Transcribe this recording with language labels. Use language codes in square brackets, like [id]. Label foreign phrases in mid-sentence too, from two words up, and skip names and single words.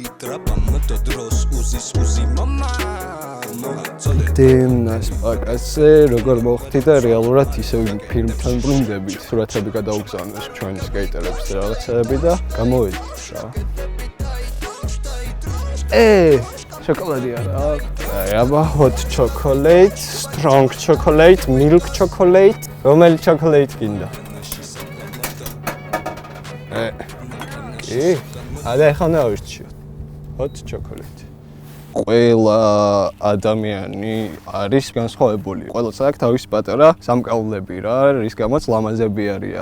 [ka] დემნას პაკაზე როგორ მოხდი და რეალურად ისევ ფილმთან ბრუნდებით, სურათები გადაუგზავნეს ჩვენი სკეიტერების რაღაცები და გამოვედით რა. შოკოლადი არა. აი აბა [en] hot chocolate, strong chocolate, milk chocolate, [ka] რომელი chocolate გინდა? კი, არა ახლა ნავირჩიოთ. [en] hot chocolate. [ka] ყველა ადამიანი არის განსხვავებული. ყველას აქვს თავისი პატარა სამკაულები რა, რის გამოც ლამაზები არიან.